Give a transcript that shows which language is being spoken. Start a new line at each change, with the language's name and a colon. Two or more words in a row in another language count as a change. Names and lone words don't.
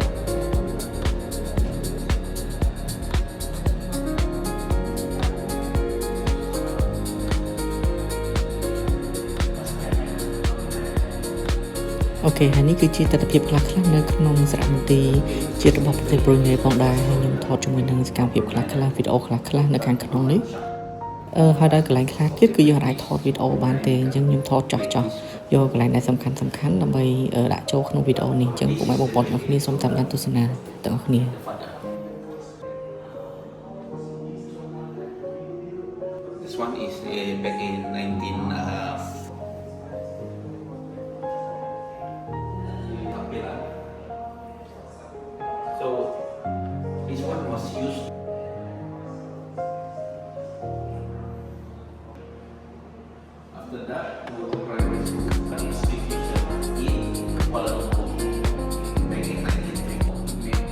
Khmer: អូខេហើយនេះគឺជាទស្សនវិជ្ជាខ្លះៗនៅក្នុងសារមន្ទីរជាតិរបស់ប្រទេសប្រុយណេ ផងដែរហើយខ្ញុំថតជាមួយនឹងសកម្មភាពខ្លះៗវីដេអូខ្លះៗនៅខាងក្នុងនេះហើយដល់កន្លែងខ្លះទៀតគឺយើងអាចថតវីដេអូបានទេអញ្ចឹងខ្ញុំថតចោះយកកន្លែងដែលសំខាន់ដើម្បីដាក់ចូលក្នុងវីដេអូនេះអញ្ចឹងពុកម៉ែបងប្អូនទាំងគ្នាសូមតាមដានទស្សនាទាំងអស់គ្នា
English: This one is back in 19 so this one was used after that to primary school institution in Kuala Lumpur back in 1954.